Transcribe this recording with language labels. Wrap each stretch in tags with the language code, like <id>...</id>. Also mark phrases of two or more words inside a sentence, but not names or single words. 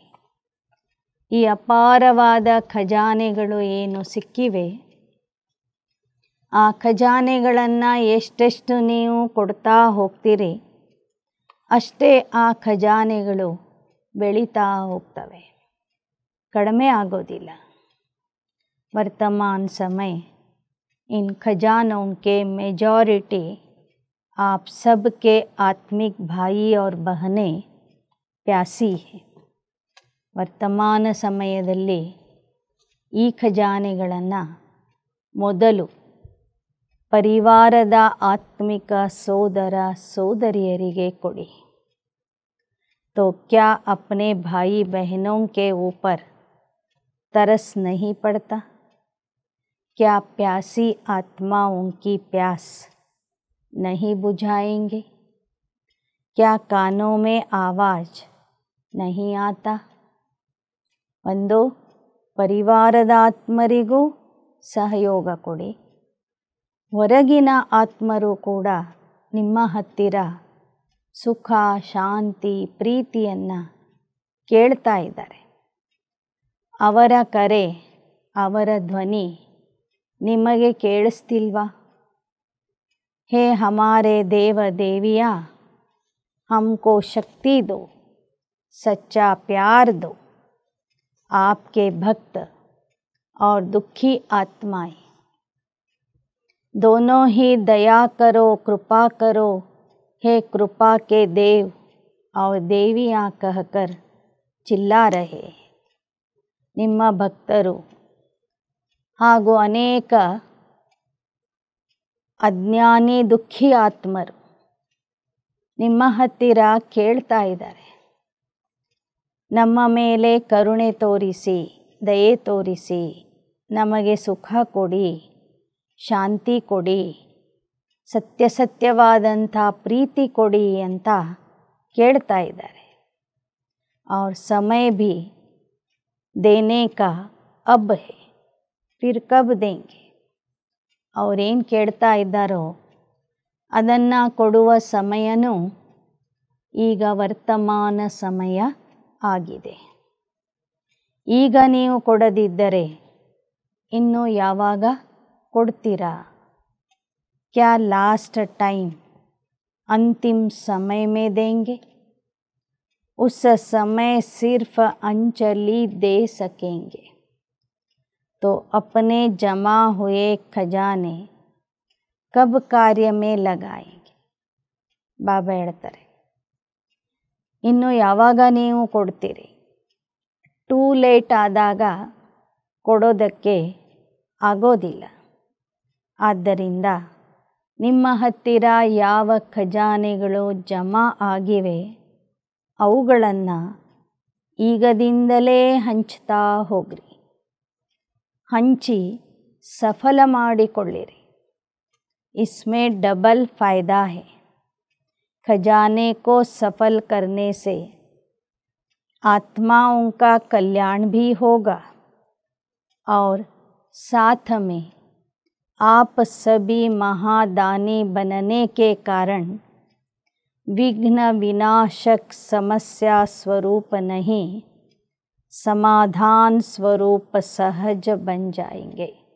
<kn>ಈ ಅಪಾರವಾದ ಖಜಾನೆಗಳು ಏನು ಸಿಕ್ಕಿವೆ, ಆ ಖಜಾನೆಗಳನ್ನು ಎಷ್ಟೆಷ್ಟು ನೀವು ಕೊಡ್ತಾ ಹೋಗ್ತೀರಿ, ಅಷ್ಟೇ ಆ ಖಜಾನೆಗಳು ಬೆಳೀತಾ ಹೋಗ್ತವೆ, ಕಡಿಮೆ ಆಗೋದಿಲ್ಲ.</kn> <hi>वर्तमान समय इन खजानों के मेजॉरिटी आप सब के आत्मिक भाई और बहनें प्यासी है.</hi> <kn>ವರ್ತಮಾನ ಸಮಯದಲ್ಲಿ ಈ ಖಜಾನೆಗಳನ್ನು ಮೊದಲು ಪರಿವಾರದ ಆತ್ಮಿಕ ಸೋದರ ಸೋದರಿಯರಿಗೆ ಕೊಡಿ.</kn> <hi>तो क्या अपने भाई बहनों के ऊपर तरस नहीं पड़ता? क्या प्यासी आत्माओं की प्यास नहीं बुझाएंगे? क्या कानों में आवाज़ नहीं आता?</hi> <kn>ಒಂದು ಪರಿವಾರದ ಆತ್ಮರಿಗೂ ಸಹಯೋಗ ಕೊಡಿ. ಹೊರಗಿನ ಆತ್ಮರು ಕೂಡ ನಿಮ್ಮ ಹತ್ತಿರ ಸುಖ, ಶಾಂತಿ, ಪ್ರೀತಿಯನ್ನು ಕೇಳ್ತಾ ಇದ್ದಾರೆ. ಅವರ ಕರೆ, ಅವರ ಧ್ವನಿ ನಿಮಗೆ ಕೇಳಿಸ್ತಿಲ್ವಾ?</kn> <hi>हे हमारे देव देवियाँ, हमको शक्ति दो, सच्चा प्यार दो. आपके भक्त और दुखी आत्माएं दोनों ही दया करो, कृपा करो, हे कृपा के देव और देवियाँ कहकर चिल्ला रहे.</hi> <kn>ನಿಮ್ಮ ಭಕ್ತರು ಹಾಗೂ ಅನೇಕ ಅಜ್ಞಾನಿ ದುಃಖಿ ಆತ್ಮರು ನಿಮ್ಮ ಹತ್ತಿರ ಕೇಳ್ತಾ ಇದ್ದಾರೆ, ನಮ್ಮ ಮೇಲೆ ಕರುಣೆ ತೋರಿಸಿ, ದಯೆ ತೋರಿಸಿ, ನಮಗೆ ಸುಖ ಕೊಡಿ, ಶಾಂತಿ ಕೊಡಿ, ಸತ್ಯವಾದಂಥ ಪ್ರೀತಿ ಕೊಡಿ ಅಂತ ಕೇಳ್ತಾ ಇದ್ದಾರೆ.</kn> <hi>और समय भी देने का अब है, फिर कब देंगे.</hi> <kn>ಅವರೇನು ಕೇಳ್ತಾ ಇದ್ದಾರೋ ಅದನ್ನು ಕೊಡುವ ಸಮಯನೂ ಈಗ ವರ್ತಮಾನ ಸಮಯ ಆಗಿದೆ. ಈಗ ನೀವು ಕೊಡದಿದ್ದರೆ ಇನ್ನು ಯಾವಾಗ ಕೊಡ್ತೀರಾ?</kn> <hi>क्या</hi> <en>last time</en> <hi>अंतिम समय में देंगे? उस समय सिर्फ अंजलि दे सकेंगे तो अपने जमा हुए खजाने कब कार्य में लगाएंगे.</hi> <kn>ಬಾಬಾ ಹೇಳ್ತಾರೆ, ಇನ್ನು ಯಾವಾಗ ನೀವು ಕೊಡ್ತೀರಿ?</kn> <en>too late</en> <kn>ಆದಾಗ ಕೊಡೋದಕ್ಕೆ ಆಗೋದಿಲ್ಲ. ಆದ್ದರಿಂದ ನಿಮ್ಮ ಹತ್ತಿರ ಯಾವ ಖಜಾನೆಗಳು ಜಮಾ ಆಗಿವೆ ಅವುಗಳನ್ನು ಈಗದಿಂದಲೇ ಹಂಚ್ತಾ ಹೋಗ್ರಿ. ಹಂಚಿ ಸಫಲ ಮಾಡಿಕೊಳ್ಳಿರಿ.</kn> <hi>इसमें डबल फ़ायदा है. खजाने को सफल करने से आत्माओं का कल्याण भी होगा और साथ में आप सभी महादानी बनने के कारण विघ्न विनाशक समस्या स्वरूप नहीं, समाधान स्वरूप सहज बन जाएंगे.</hi>